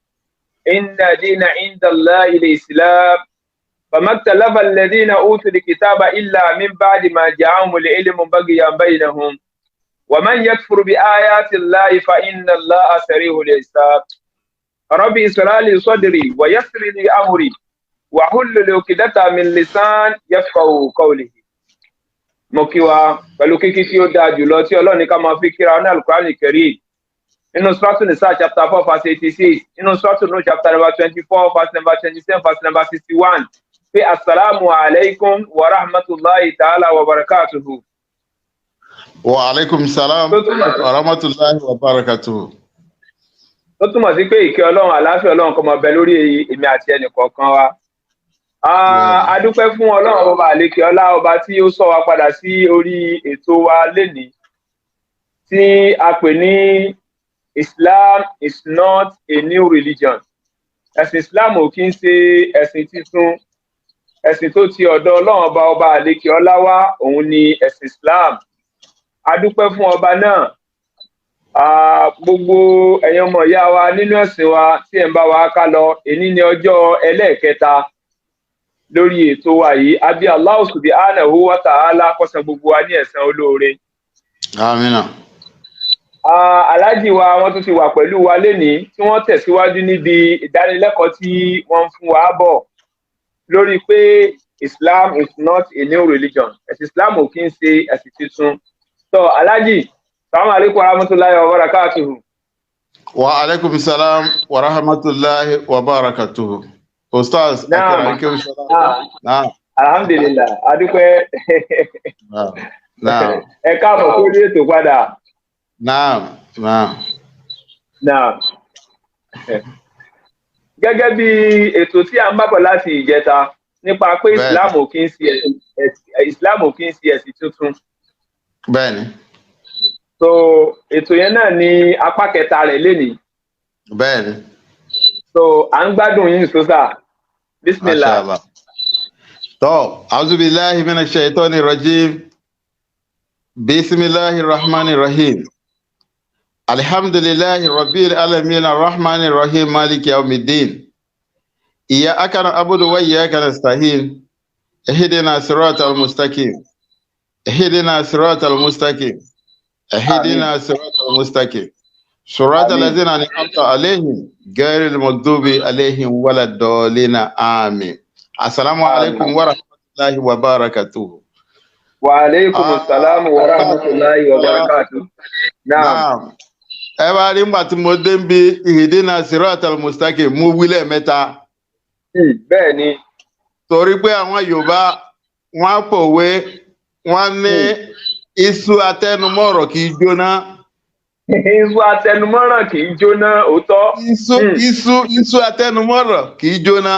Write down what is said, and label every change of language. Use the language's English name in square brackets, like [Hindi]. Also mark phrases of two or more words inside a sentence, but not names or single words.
[Arabic] إن دين عند الله الإسلام فما اختلف الذين أوتوا الكتاب إلا من بعد ما جاءهم العلم بغيا بينهم ومن يكفر بآيات الله فإن الله سريع الحساب ربي اشرح لي صدري ويسر لي أمري واحلل عقدة من لسان يفقهوا قولي. [Yoruba] Mo kí wa pẹ̀lú kíkí tí ó dáa jùlọ tí Ọlọ́run ní ká máa fi kíra ní Al-Qur'an Karim nínú Suratu Nisa [English] chapter 4 verse 86 [Yoruba] nínú Suratu Nur [English] chapter number 24 verse number 27 verse number 61 [Yoruba] pé [Arabic] السلام عليكم ورحمة الله تعالى وبركاته. وعليكم السلام ورحمة الله وبركاته. [Yoruba] Ó túmọ̀ sí pé ìkẹ́ Ọlọ́run àlàáfíà Ọlọ́run kó máa bẹ lórí èmi àti ẹnìkọ̀ọ̀kan wa. A dúpẹ́ fún Ọlọ́run ọba àlékè ọlá ọba tí ó sọ wa padà sí orí ètò wa lénìí tí a pè ní [English] Islam is not a new religion. [Yoruba] Ẹ̀sìn Islam ò kí ń ṣe ẹ̀sìn tuntun, ẹ̀sìn tó ti ọ̀dọ̀ Ọlọ́run ọba àlékè ọlá wá òun ni ẹ̀sìn Islam. A dúpẹ́ fún ọba náà. Gbogbo ẹ̀yin ọmọ ìyá wa nínú ẹ̀sìn wa tí ẹ̀ ń bá wa ká lọ èní ní ọjọ́ ẹlẹ́ẹ̀kẹta lórí ètò wa yìí àbí [Arabic] الله سبحانه وتعالى [Yoruba] kó san gbogbo wa ní ẹ̀san olóore. Àmín. Aláàjì wa wọ́n tún ti wà pẹ̀lú wa lénìí tí wọ́n tẹ̀síwájú níbi ìdánilẹ́kọ̀ọ́ tí wọ́n ń fún wa bọ̀ lórí pé [English] Islam is not a new religion. [Yoruba] Ẹ̀sìn Islam ò kí ń ṣe ẹ̀sìn tuntun. So Aláàjì, [Arabic] سلام عليكم ورحمة الله وبركاته. وعليكم السلام ورحمة الله وبركاته. [Yoruba] Ustaz, Alhamdulillah, adúpẹ́. Ẹ káàbọ̀ sórí ètò padà. Gẹ́gẹ́ bí ètò tí a ń bá bọ̀ láti ìjẹta nípa pé Islam ò kí ń ṣe ẹ̀sìn tuntun. Bẹ́ẹ̀ni. So ètò yẹn náà ni apá kẹta rẹ̀ lénìí. Bẹ́ẹ̀ni. So à ń gbádùn yín sọ́sà. Bismillah. [Arabic] أعوذ بالله من الشيطان الرجيم. بسم الله الرحمن الرحيم. الحمد لله رب العالمين الرحمن الرحيم مالك يوم الدين. إياك نعبد وإياك نستعين. اهدنا الصراط المستقيم اهدنا الصراط المستقيم. اهدنا الصراط المستقيم. صراط الذين أنعمت عليهم غير المغضوب عليهم ولا الضالين آمين. السلام عليكم ورحمة الله وبركاته. وعليكم السلام ورحمة الله وبركاته. نعم. [Yoruba] Ẹ bá rí nígbà tí mo dé ń bí [Arabic] اهدنا الصراط المستقيم [Yoruba] mú wílẹ̀ mẹ́ta. Bẹ́ẹ̀ ni. Torí pé àwọn Yorùbá wọ́n pòwe wọ́n ní iṣu atẹnumọ́rọ̀ kì í jóná. Iṣu atẹnumọ́ràn kì í jóná òótọ́. Iṣu atẹnumọ́rọ̀ kì í jóná.